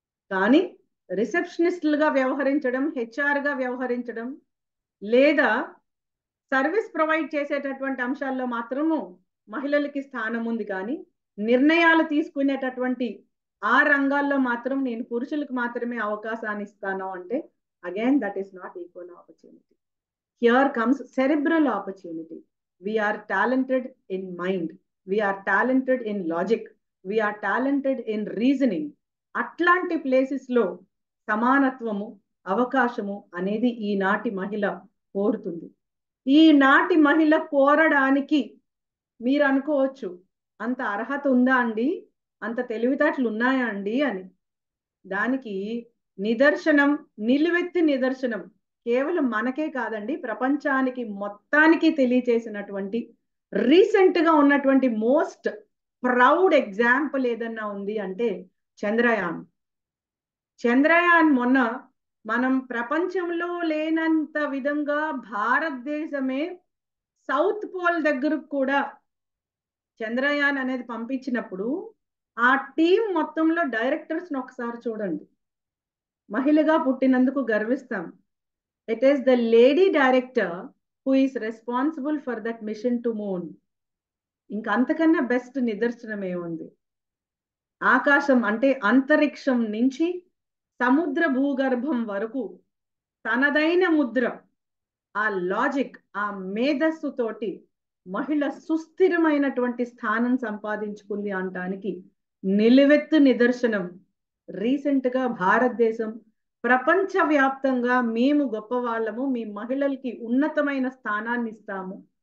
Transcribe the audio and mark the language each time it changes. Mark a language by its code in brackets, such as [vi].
[te] కానీ రిసెప్షనిస్టులుగా వ్యవహరించడం, హెచ్ఆర్గా వ్యవహరించడం, లేదా సర్వీస్ ప్రొవైడ్ చేసేటటువంటి అంశాల్లో మాత్రము మహిళలకి స్థానం ఉంది. కానీ నిర్ణయాలు తీసుకునేటటువంటి ఆ రంగాల్లో మాత్రం నేను పురుషులకు మాత్రమే అవకాశాన్ని ఇస్తాను అంటే, [en] Again that is not equal opportunity. Here comes cerebral opportunity. We are talented in mind. We are talented in logic. We are talented in reasoning. [te] అట్లాంటి ప్లేసెస్లో సమానత్వము, అవకాశము అనేది ఈనాటి మహిళ కోరుతుంది. ఈనాటి మహిళ కోరడానికి మీరు అనుకోవచ్చు, అంత అర్హత ఉందా అండి, అంత తెలివితేటలు ఉన్నాయా అండి అని. దానికి నిదర్శనం, నిలువెత్తి నిదర్శనం కేవలం మనకే కాదండి, ప్రపంచానికి మొత్తానికి తెలియచేసినటువంటి రీసెంట్ గా ఉన్నటువంటి మోస్ట్ ప్రౌడ్ ఎగ్జాంపుల్ ఏదన్నా ఉంది అంటే చంద్రయాన్. చంద్రయాన్ మొన్న మనం ప్రపంచంలో లేనంత విధంగా భారతదేశమే సౌత్ పోల్ దగ్గరకు కూడా చంద్రయాన్ అనేది పంపించినప్పుడు ఆ టీం మొత్తంలో డైరెక్టర్స్ ఒకసారి చూడండి. మహిళగా పుట్టినందుకు గర్విస్తాం. [en] It is the lady director who is responsible for that mission to moon. [te] ఇంకా అంతకన్నా బెస్ట్ నిదర్శనం ఏముంది? ఆకాశం అంటే అంతరిక్షం నుంచి సముద్ర భూగర్భం వరకు తనదైన ముద్ర, ఆ లాజిక్, ఆ మేధస్సు తోటి మహిళ సుస్థిరమైనటువంటి స్థానం సంపాదించుకుంది అనటానికి నిలువెత్తు నిదర్శనం రీసెంట్ గా భారతదేశం ప్రపంచవ్యాప్తంగా మేము గొప్పవాళ్ళము, మీ మహిళలకి ఉన్నతమైన స్థానాన్ని ఇస్తాము,